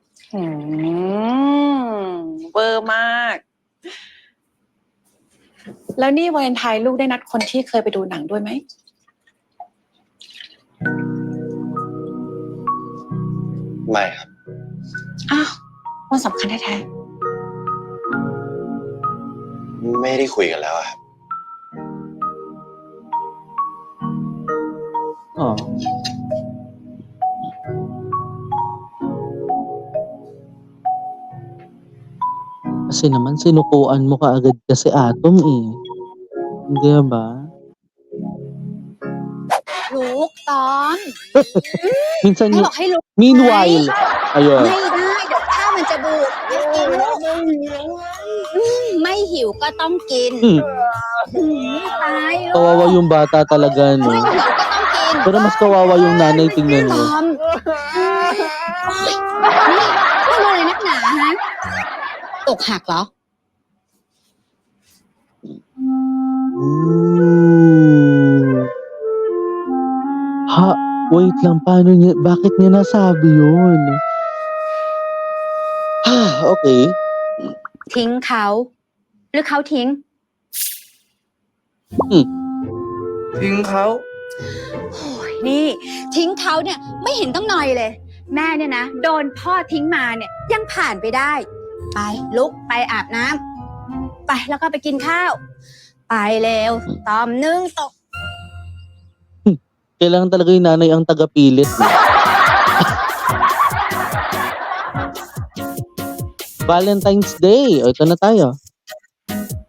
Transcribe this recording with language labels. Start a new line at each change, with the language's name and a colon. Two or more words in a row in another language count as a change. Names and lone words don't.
Thai: เวอร์มาก แล้วนี่วาเลนไทน์ลูกได้นัดคนที่เคยไปดูหนังด้วยไหม ไม่ครับ อ้าววันสำคัญแท้ ไม่ได้คุยกันแล้วอะครับ Oh.
Filipino: Kasi naman sinukuan mo kaagad kasi Atom eh. Hindi ba?
Thai: ๆลูกตอน
Filipino: Minsan
Thai: แม่
Filipino: yung
Thai: บอกให้ลูก
Filipino: meanwhile, ayun.
Thai: ไม่ได้เดี๋ยวข้าวมันจะบูดไม่กินลูกไม่หิวก็ต้องกิน ตายลูก
Filipino: Kawawa yung bata talaga, no?
Thai: ไม่หิวก็ต้องกิน
Filipino: Pero mas kawawa yung nanay, tingnan
Thai: ต
Filipino: mo.
Thai: อมโอ๊ยนี่พูดอะไรนักหนาฮะอกหักเหรอ Ooh.
Filipino: Ha, wait lang, bakit niya nasabi yun? Okay.
Thai: ทิ้งเขาหรือเขาทิ้ง ทิ้งเขา โอ้ยนี่ทิ้งเขาเนี่ยไม่เห็นต้องหน่อยเลย แม่เนี่ยนะโดนพ่อทิ้งมาเนี่ยยังผ่านไปได้ ไปลุกไปอาบน้ำไปแล้วก็ไปกินข้าว ไปเร็วตอมนึ่งตก
Filipino: Kailangan talaga yung nanay ang tagapilit. No? Valentine's Day. O, ito na tayo.